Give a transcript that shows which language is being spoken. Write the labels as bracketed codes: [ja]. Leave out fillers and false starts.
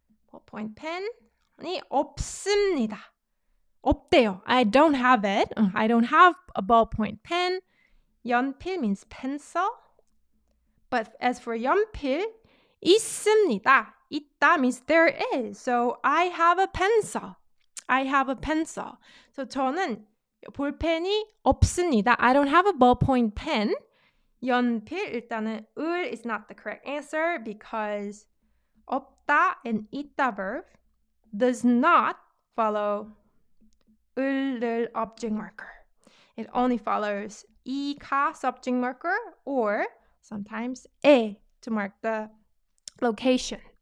[ko] ballpoint pen이 없습니다. 없대요. [en] I don't have it. I don't have a ballpoint pen. 연필 means pencil. But as for 연필, [ko] 있습니다. [en] 있다 means there is. So I have a pencil. I have a pencil. [ko] So 저는 볼펜이 없습니다. [en] I don't have a ballpoint pen. 연필, 일단은 을 is not the correct answer because 없다 and 있다 verb does not follow 을을 object marker. It only follows 이가 subject marker or sometimes 에 to mark the location.